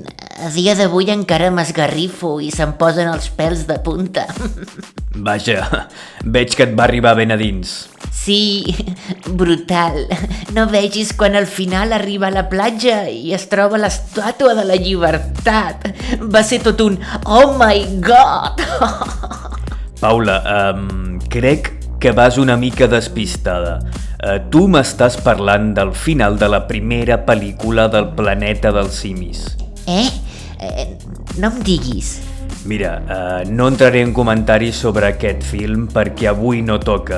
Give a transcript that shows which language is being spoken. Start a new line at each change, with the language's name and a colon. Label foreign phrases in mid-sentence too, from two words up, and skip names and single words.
Catalan: A dia d'avui encara m'esgarrifo i se'm posen els pèls de punta. Vaja, veig que et va arribar ben a dins. Sí, brutal. No vegis quan al final arriba a la platja i es troba l'estàtua de la llibertat. Va ser tot un
English: oh my god!
Catalan: Paula, crec que vas una mica despistada. Tu m'estàs parlant del final de la primera pel·lícula del Planeta dels Simis. No em diguis. Mira, no entraré en comentaris sobre aquest film perquè avui no toca.